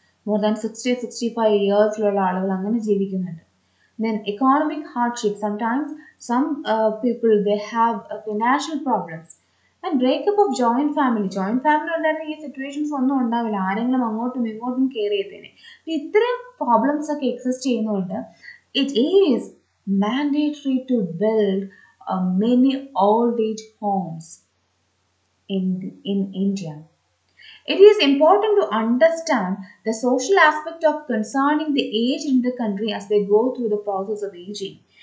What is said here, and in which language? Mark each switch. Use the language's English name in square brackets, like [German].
[Malayalam] More than 60-65 ഇയേഴ്സിലുള്ള ആളുകൾ അങ്ങനെ ജീവിക്കുന്നുണ്ട്. [English] Then economic hardship. Sometimes some people, they have financial problems. And breakup of joint family. [Malayalam] Joint family ഉണ്ടായിരുന്ന ഈ situations ഒന്നും ഉണ്ടാവില്ല. ആരെങ്കിലും അങ്ങോട്ടും ഇങ്ങോട്ടും കെയർ ചെയ്തേനെ. ഇത്രയും പ്രോബ്ലംസ് ഒക്കെ എക്സിസ്റ്റ് ചെയ്യുന്നതുകൊണ്ട് [English] it is mandatory to build many old age homes in India. It is important to understand the social aspect of concerning the age in the country as they go through the process of aging.